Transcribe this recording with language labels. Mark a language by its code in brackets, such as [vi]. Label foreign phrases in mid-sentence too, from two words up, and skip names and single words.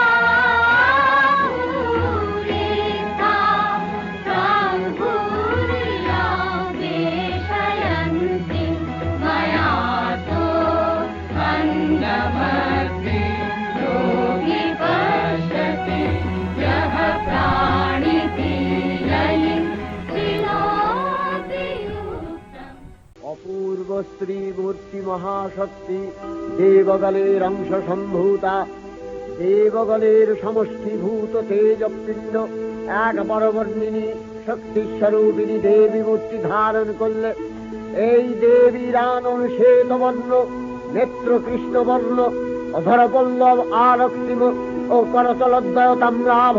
[sa] भूरिता तां भूरिया वेशयन्ति मया तो अन्नमर्ति योगी पश्यति यः प्राणितीययि विनोति युक्तम्। [bn] অপূর্ব স্ত্রী মূর্তি মহাশক্তি দেবগলের অংশ সম্ভূতা, দেবগলের সমষ্টিভূত তেজপিণ্ড এক বরবর্ণিনী শক্তিস্বরূপিণী দেবী মূর্তি ধারণ করলে এই দেবীর আনন শ্বেতবর্ণ, নেত্র কৃষ্ণবর্ণ, অধরপল্লব আরক্তিম ও করতলদ্বয় তাম্রাভ।